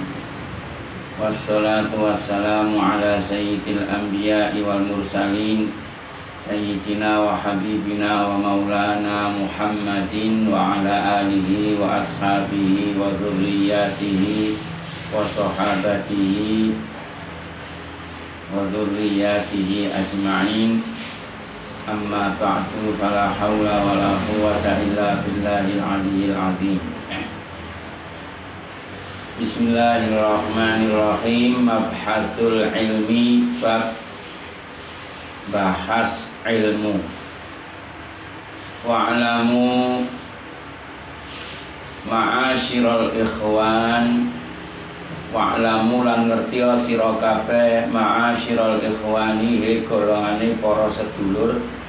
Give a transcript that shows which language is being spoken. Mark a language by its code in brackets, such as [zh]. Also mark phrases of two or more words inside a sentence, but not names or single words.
[ar] والصلاة والسلام على سيد الأنبياء والمرسلين سيدنا وحبيبنا ومولانا محمد وعلى آله وأصحابه وذريته وصحابته وذريته أجمعين. أما بعد، فلا حول ولا قوة إلا بالله العلي العظيم. بسم الله الرحمن الرحيم. مبحث العلم, [jv] bab bahas ilmu. [ar] واعلموا معاشر الإخوان، واعلموا [jv] lan ngertia sira kabeh [ar] معاشر الإخوان [jv] he golongane para sedulur.